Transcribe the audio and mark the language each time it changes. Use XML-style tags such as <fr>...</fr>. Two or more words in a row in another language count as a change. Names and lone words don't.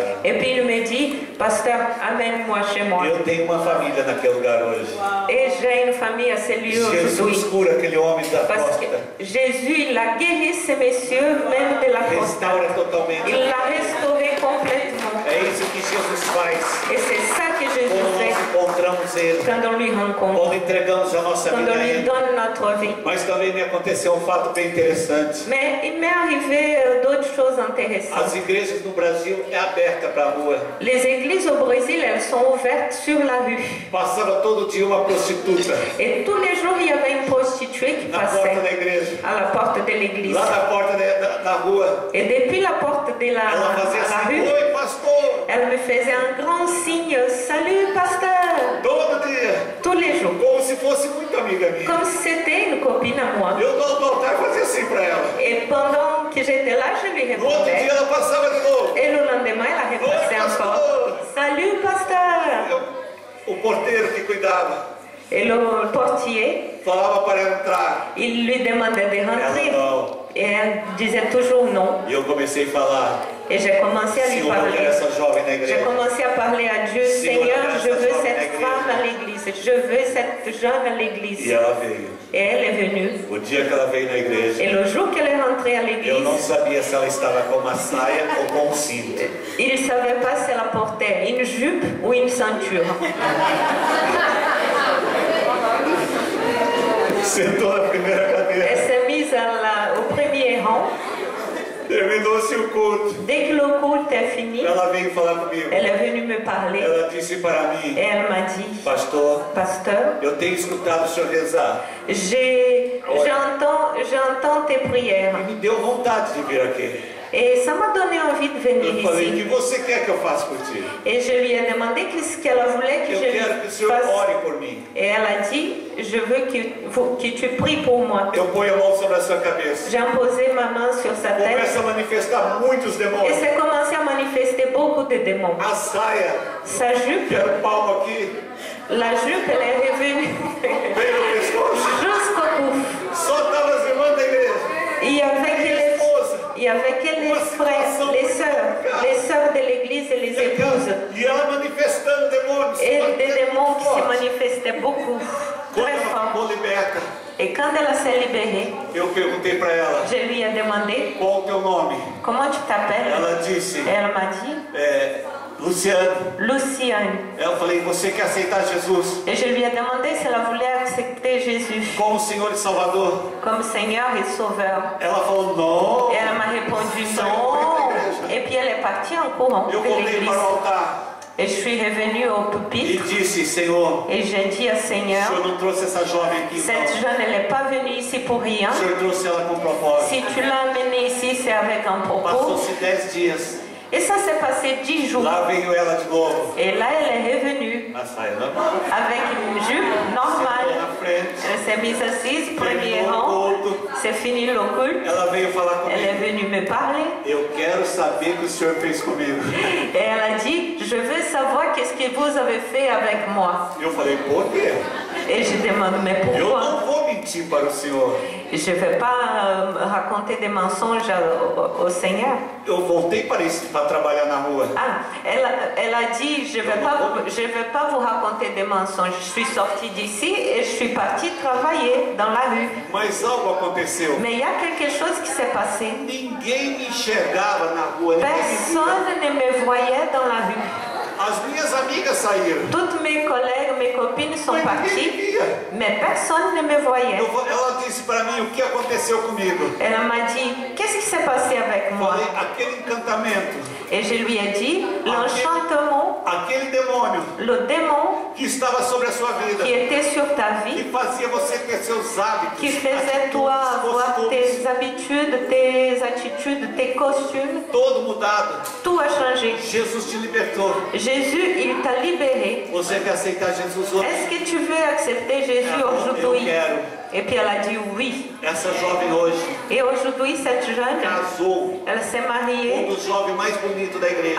<fr>Et puis il me dit, pasteur, amène-moi chez moi.</fr> <pt>Eu tenho uma família naquele lugar hoje.</pt> <fr>Et j'ai une famille à ce lieu</fr> <pt>Jesus</pt> <fr>aujourd'hui.</fr> <pt>cura aquele homem da</pt> <fr>Parce que</fr> <pt>costa.</pt> <fr>Jésus, il a guéri ces messieurs, même de la costa.</fr> <pt>Restaura totalmente.</pt> <fr>Il l'a restauré complètement.</fr> <pt>É isso que Jesus faz.</pt> <fr>Et c'est ça que Jésus</fr> <pt>Quando nós</pt> <fr>fait</fr> <pt>encontramos Ele.</pt> <fr>quand on lui rencontre,</fr> <pt>Quando entregamos a nossa</pt> <fr>quand</fr> <pt>vida</pt> <fr>on</fr> <pt>a</pt> <fr>lui</fr> <pt>Ele.</pt> <fr>donne notre vie.</fr> <pt>Mas também me aconteceu um fato bem interessante.</pt> <fr>Mais il m'est arrivé d'autres choses intéressantes.</fr> <pt>As igrejas no Brasil é aberta para a rua.</pt> <fr>Les églises au Brésil, elles sont ouvertes sur la rue.</fr> <pt>Passava todo dia uma prostituta</pt> <fr>Et tous les jours, il y avait une prostituée qui</fr> <pt>na porta da</pt> <fr>passait</fr> <pt>igreja.</pt> <fr>à la porte de l'église.</fr> <pt>Lá na porta da rua.</pt> <fr>Et depuis la porte de</fr> <pt>Ela fazia</pt> <fr>à la</fr> <pt>assim,</pt> <fr>rue,</fr> <pt>oi pastor,</pt> <fr>elle me faisait un grand signe, salut pasteur,</fr> <pt>todo dia.</pt> <fr>tous les jours.</fr> <pt>Como se fosse muito amiga minha.</pt> <fr>Comme si c'était une copine à moi.</fr> <pt>Eu no altar fazia assim para ela.</pt> <fr>Et pendant que j'étais là, je lui</fr> <pt>No outro dia</pt> <fr>répondais.</fr> <pt>ela passava de novo.</pt> <fr>Et le lendemain, elle a repassé</fr> <pt>Oi,</pt> <fr>encore.</fr> <pt>pastor.</pt> <fr>Salut pasteur.</fr> <pt>O porteiro que cuidava</pt> <fr>Et le portier,</fr> <pt>falava para ela entrar.</pt> <fr>il lui demandait de</fr> <pt>Ela</pt> <fr>rentrer.</fr> <pt>não.</pt> <fr>Et elle disait toujours non.</fr> <pt>E eu comecei a falar,</pt> <fr>Et j'ai commencé à lui</fr> <pt>Senhor, eu quero</pt> <fr>parler.</fr> <pt>essa jovem na</pt> <fr>J'ai</fr> <pt>igreja.</pt> <fr>commencé à parler à Dieu. Seigneur, Seigneur, je veux grâce à cette toi, femme à l'église. Je veux cette jeune à l'église.</fr> <pt>E ela veio.</pt> <fr>Et elle est venue.</fr> <pt>O dia que ela veio na igreja,</pt> <fr>Et le jour qu'elle est rentrée à</fr> <pt>eu</pt> <fr>l'église,</fr> <pt>não sabia se ela estava com uma saia ou com um cinto.</pt> <fr>il ne savait pas si elle portait une jupe ou une ceinture.</fr> <pt>Sentou na primeira cadeira.</pt> <fr>Elle s'est mise au premier rang.</fr> <pt>Terminou-se o culto.</pt> <fr>Dès que le culte est fini,</fr> <pt>Ela veio falar comigo.</pt> <fr>elle est venue me parler.</fr> <pt>Ela disse para mim,</pt> <fr>Et elle m'a dit,</fr> <pt>pastor,</pt> <fr>pasteur,</fr> <pt>eu tenho escutado o senhor rezar.</pt> <fr>j'entends tes prières.</fr> <pt>E me deu vontade de vir aqui.</pt> <fr>Et ça m'a donné envie de venir</fr> <pt>Eu falei, o que</pt> <fr>ici.</fr> <pt>você quer que eu faça por ti?</pt> <fr>Et je lui ai demandé qu'est-ce qu'elle voulait que</fr> <pt>Eu</pt> <fr>je</fr> <pt>quero que o</pt> <fr>lui</fr> <pt>senhor</pt> <fr>fasse.</fr> <pt>ore por mim.</pt> <fr>Et elle a dit, je veux que tu pries pour moi.</fr> <pt>Eu ponho a mão sobre a sua cabeça.</pt> <fr>J'ai posé ma main sur sa tête.</fr> <pt>Começa a manifestar muitos</pt> <fr>Et</fr> <pt>demônios.</pt> <fr>c'est commencé à manifester beaucoup de démons.</fr> <pt>A saia,</pt> <fr>Sa jupe,</fr> <pt>que era o palmo aqui,</pt> <fr>la jupe, elle est revenue</fr> <pt>veio no pescoço.</pt> <fr>jusqu'au cou.</fr> <pt>Só estavam as irmãs da igreja.</pt> <fr>Il y avait que les,</fr> <pt>Esposa.</pt> <fr>il y avait que les frères, les sœurs de l'église et les épouses.</fr> <pt>E ela manifestando demônios.</pt> <fr>Et des démons qui se</fr> <pt>Forte.</pt> <fr>manifestaient beaucoup,</fr> <pt>Quando</pt> <fr>très</fr> <pt>ela</pt> <fr>fort.</fr> <pt>ficou liberta,</pt> <fr>Et quand elle s'est libérée,</fr> <pt>eu perguntei para ela,</pt> <fr>je lui ai demandé,</fr> <pt>qual o teu nome?</pt> <fr>comment tu t'appelles?</fr> <pt>Ela disse,</pt> <fr>Et elle m'a dit,</fr> <pt>Luciano.</pt> <fr>Luciane.</fr> <pt>Eu falei, você quer aceitar Jesus</pt> <fr>Et je lui ai demandé si elle voulait accepter Jésus</fr> <pt>como Senhor e Salvador?</pt> <fr>comme Seigneur et Sauveur.</fr> <pt>Ela falou, não.</pt> <fr>Et elle m'a répondu non. Et puis elle est partie en courant</fr> <pt>Eu</pt> <fr>de</fr> <pt>voltei</pt> <fr>l'église.</fr> <pt>para o altar</pt> <fr>Et je suis revenue au</fr> <pt>e</pt> <fr>pupitre</fr> <pt>disse, Senhor,</pt> <fr>et j'ai dit à</fr> <pt>o</pt> <fr>Seigneur,</fr> <pt>Senhor não trouxe essa jovem aqui,</pt> <fr>cette</fr> <pt>não.</pt> <fr>jeune, elle n'est pas venue ici pour rien.</fr> <pt>O Senhor trouxe ela com propósito.</pt> <fr>Si tu l'as amenée ici, c'est avec un propos.</fr> <pt>Passou-se 10 dias.</pt> <fr>Et ça s'est passé 10 jours.</fr> <pt>Lá veio ela de novo.</pt> <fr>Et là, elle est revenue</fr> <pt>A saia normal.</pt> <fr>avec une jupe normale.</fr> <pt>Na frente.</pt> <fr>Elle s'est mise assise, premier</fr> <pt>Terminou</pt> <fr>rang.</fr> <pt>o culto.</pt> <fr>C'est fini le culte.</fr> <pt>Ela veio falar</pt> <fr>Elle est</fr> <pt>comigo.</pt> <fr>venue me parler.</fr> <pt>Eu quero saber o que o Senhor fez comigo.</pt> <fr>Et elle a dit, je veux savoir qu'est-ce que vous avez fait avec moi.</fr> <pt>Eu falei, por quê?</pt> <fr>Et je demande, mais</fr> <pt>Eu</pt> <fr>pourquoi?</fr> <pt>não vou mentir para o Senhor.</pt> <fr>Je ne vais pas raconter des mensonges au Seigneur.</fr> <pt>Eu voltei para trabalhar na rua.</pt> <fr>Ah, elle a dit, je vais pas vous raconter des mensonges. Je suis sortie d'ici et je suis partie travailler dans la rue.</fr> <pt>Mas algo aconteceu.</pt> <fr>Mais il y a quelque chose qui s'est passé.</fr> <pt>Ninguém me enxergava na rua. Ninguém me via.</pt> <fr>Personne ne me voyait dans la rue.</fr> <pt>As minhas amigas saíram.</pt> <fr>Toutes mes collègues, mes copines sont</fr> <pt>Mas ninguém me</pt> <fr>parties,</fr> <pt>via.</pt> <fr>mais personne ne me voyait.</fr> <pt>Ela disse para mim o que aconteceu comigo.</pt> <fr>Elle m'a dit, qu'est-ce qui s'est passé avec moi?</fr> <pt>Falei, aquele encantamento,</pt> <fr>Et je lui ai dit, l'enchantement,</fr> <pt>aquele demônio</pt> <fr>le démon</fr> <pt>que estava sobre a sua vida,</pt> <fr>qui était sur ta</fr> <pt>que</pt> <fr>vie,</fr> <pt>fazia você ter seus hábitos,</pt> <fr>qui faisait toi avoir</fr> <pt>costumes,</pt> <fr>tes habitudes, tes attitudes, tes costumes,</fr> <pt>todo mudado.</pt> <fr>tout a changé.</fr> <pt>Jesus te libertou.</pt> <fr>Jésus, il t'a libéré.</fr> <pt>Você quer aceitar Jesus hoje?</pt> <fr>Est-ce que tu veux accepter Jésus</fr> <pt>Eu</pt> <fr>aujourd'hui?</fr> <pt>quero.</pt> <fr>Et puis elle a dit oui.</fr> <pt>Essa jovem hoje</pt> <fr>Et aujourd'hui, cette jeune,</fr> <pt>casou</pt> <fr>elle s'est</fr> <pt>com</pt> <fr>mariée</fr> <pt>dos jovens mais bonitos da igreja.</pt>